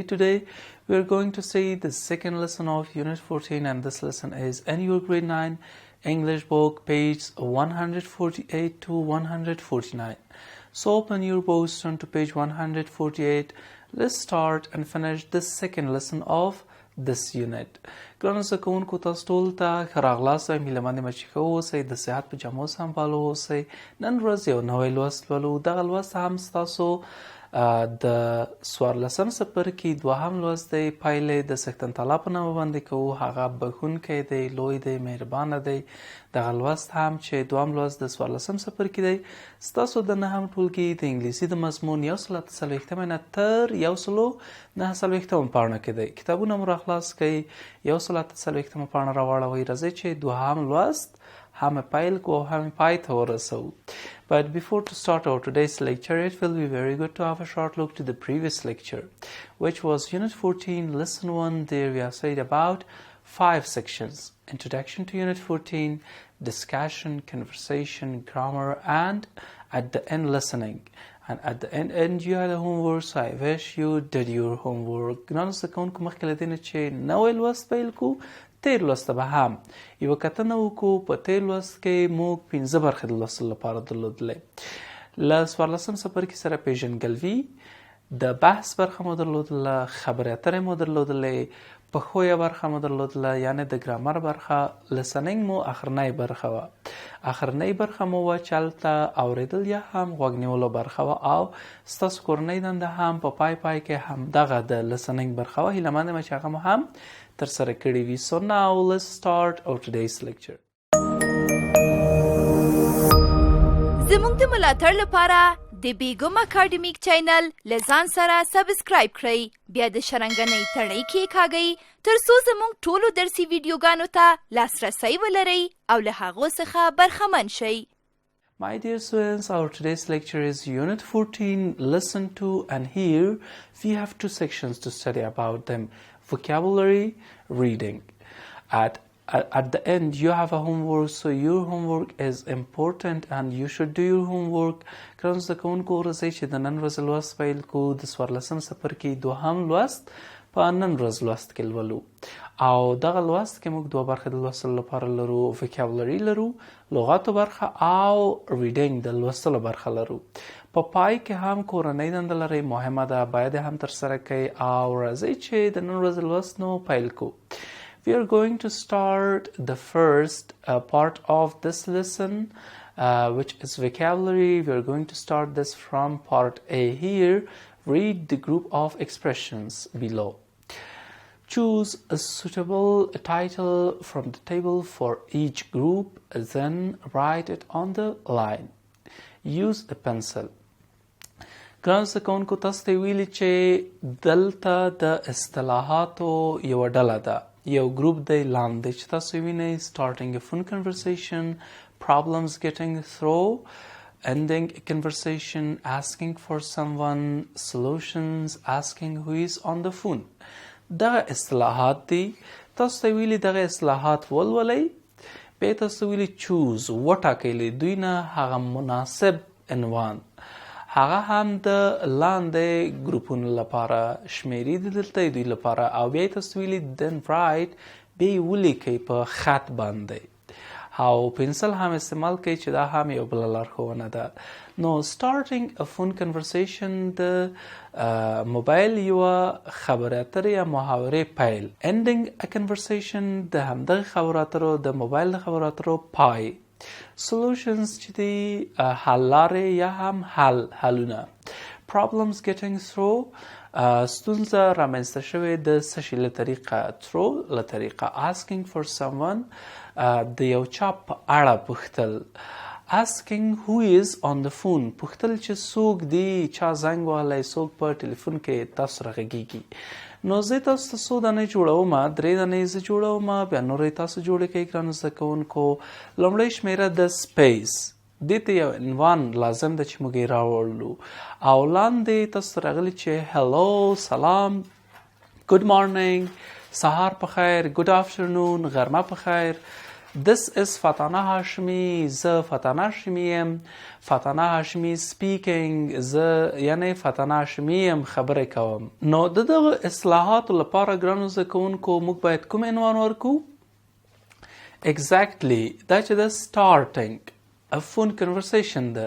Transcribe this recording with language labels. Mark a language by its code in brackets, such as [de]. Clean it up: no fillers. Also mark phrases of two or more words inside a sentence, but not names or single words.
[en] Today we are going to see the second lesson of Unit 14 and this lesson is in your grade 9 English book page 148 to 149. So open your books, turn to page 148. Let's start and finish the second lesson of this unit. [ps] ګرانو زده کوونکو تاسو ټول ته ښه راغلاست وایم. هیله مند یم چې ښه واوسئ، د صحت په جامو سمبالو اوسئ. نن ورځ یو نوی لوست لولو. دغه لوست هم ستاسو د څوارلسم څپرکي دوهم لوست دی. پایلې د سکتن تعالی په نامه باندې کوو. هغه بښونکی دی، لوی دی، مهربانه دی. دغه لوست هم چې دوهم لوست د څوارلسم څپرکي دی ستاسو د نهم ټولګي د انګلیسي د مضمون 140 نه تر 149 پاڼه کې دی. کتابونه مو راخلاص کړئ، 140 پاڼه راواړوئ. راځئ چې دوهم لوست هم پیل کو هم پای ته ورسو. [en] But before to start our today's lecture, it will be very good to have a short look to the previous lecture, which was Unit 14, Lesson 1. There we have said about 5 sections. Introduction to Unit 14, discussion, conversation, grammar, and at the end listening. And at the end you had a homework, so I wish you did your homework. [ps] نن زده کوونکو مخکې له دې نه چې نوی لوست پیل کو، تیر لوست به هم یوه کتنه وکړو. په تیر لوست کې موږ 15 برخې د لوستلو لپاره درلودلې. له څوارلسم څپرکي سره پیژندګلوي، د بحث برخه مو درلودله، خبرې اترې مو درلودلې، پښویه برخه مو درلودله یعنې د ګرامر برخه، لسننګ مو اخرنۍ برخه وه. اخرنۍ برخه مو وه چې هلته اورېدل یا هم غوږ نیولو برخه وه او ستاسو کورنۍ دنده هم په پای کې همدغه د لسننګ برخه وه. هیله مند یم چې هغه مو هم ترسره کړي وي. [en] So now let's start our today's lecture. [ps] زموږ د ملاتړ لپاره د بیګم اکاډمیک چینل له ځان سره سبسکرایب کړئ، بیا د شرنګنۍ تڼۍ کېکاږئ تر څو زموږ ټولو درسي ویډیوګانو ته لاسرسی ولرئ او له هغو څخه برخمن شئ. [en] My dear students, our today's lecture is Unit 14, Lesson 2, and here we have 2 sections to study about them. Vocabulary, reading. At the end you have a homework, so your homework is important and you should do your homework. [ps] ګرانو زده کوونکو راځئ چې د نن ورځې لوست پیل کو. د څوارلسم څپرکي دوهم لوست په نن ورځ لوست کې لولو او دغه لوست کې موږ 2 برخې د لوستلو لپاره لرو. vocabulary لرو، لغاتو برخه، او reading د لوستلو برخه لرو. په پای کې هم کورنۍ دنده لرئ، مهمه ده، باید هم ترسره کړئ. او راځئ چې د نن ورځې لوست نو پیل کو. [en] We are going to start the first part of this lesson, which is vocabulary. We are going to start this from part A. Here, read the group of expressions below. Choose a suitable title from the table for each group, then write it on the line. Use a pencil. [ps] ګرانو زده کوونکو تاسو ته ویلي چې دلته د اصطلاحاتو یوه ډله ده، یو ګروپ دی لاندې چې تاسو وینئ. [en] starting a phone conversation, problems getting through, ending a conversation, asking for someone, solutions, asking who is on the phone. [ps] دغه اصطلاحات دي. تاسو ته ویلي دغه اصطلاحات ولولئ، بیا تاسو ویلي choose وټاکئ دوی نه هغه مناسب عنوان. هغه هم د لاندې ګروپونو لپاره شمیرې دي دلته دوی لپاره او بیا یې تاسو ویلي [en] then write، [ps] بیا یې ولیکئ په خط باندې او پنسل هم استعمال کړئ چې دا هم یو بله لارښوونه ده. نو [en] starting a phone conversation [ps] د موبایل یوه خبرې اترې یا محاورې پیل. [en] ending a conversation [ps] د همدغې خبرو اترو د موبایل د خبرو اترو پای. solutions چې دی حل لارې یا هم حلونه. [en] problems getting through [ps] ستونزه رامنځته شوې د څه شي له طریقه، through له طریقه. [en] asking for someone [ps] د یو چا په اړه پوښتل. [en] asking who is on the phone [ps] پوښتل چې څوک دی، چا زنګ وهلی، څوک په ټلیفون کې تاسو رغږیږي. نو زه تاسو ته څو دانې جوړوم، 3 دانې زه جوړوم، بیا نورې تاسو جوړې کړئ. ګرانو زده کوونکو لومړۍ شمیره د سپیس، دې ته یو عنوان لازم ده چې موږ یې راوړلو او لاندې تاسو راغلي چې hello، سلام، [en] good morning، [ps] سهار په خیر. [en] Good afternoon. [ps] غرمه په خیر. [en] This is Fatana Hashmi. [ps] زه فتانه هاشمی یم. فتانه هاشمی speaking. زه یعنی فتانه هاشمی یم خبرې کوم. نو د دغه اصلاحاتو لپاره ګرانو زده کوونکو موږ باید کوم عنوان ورکو؟ Exactly. دا چې د [en] starting a phone conversation [ps] ده.